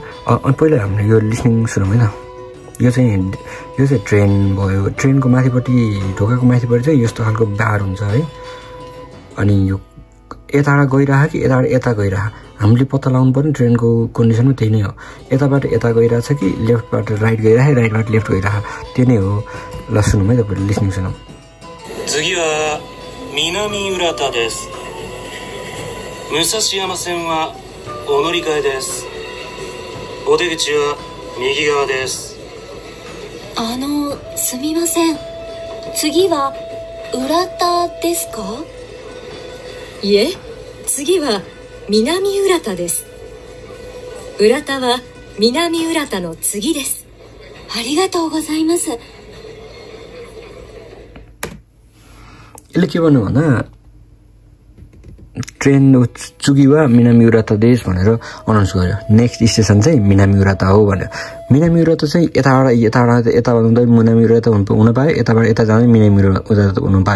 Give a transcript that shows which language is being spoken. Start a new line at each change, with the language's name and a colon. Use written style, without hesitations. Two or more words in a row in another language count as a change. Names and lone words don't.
Nepali: अनि पहिला हामीले यो लिसनिङ सुनौँ होइन। यो चाहिँ ट्रेन भयो, ट्रेनको माथिपट्टि ढोकाको माथिपट्टि चाहिँ यस्तो खालको बार हुन्छ है। अनि यो यताबाट गइरह कि यताबाट यता गइरह, हामीले पत्ता लगाउनु पर्ने ट्रेनको कन्डिसनमा त्यही नै हो। यताबाट यता गइरहेछ कि
English: leftबाट right
Nepali: गइरह,
English: rightबाट left
Nepali: गइरह, त्यो नै हो। ल सुनौँ है, तपाईँले लिसनिङ सुनौँ।
Japanese: 次は南浦田です。武蔵山線はお乗り換えです。お出口は右側です。すみません。次は浦田ですか？いえ、次は南浦田です。浦田は南浦田の次です。ありがとうございます。
Nepali: यसले के भन्नु भन्दा ट्रेन
Japanese: 次 は 南 浦田 です
Nepali: भनेर अनाउन्स गर्यो।
English: next station
Nepali: चाहिँ मिनामी उराता हो भनेर। मिनामी उराता चाहिँ यताबाट यता भन्दा मिनामी उराता हुन पायो, यताबाट यता जाँदा मिनामी उराता हुन पायो।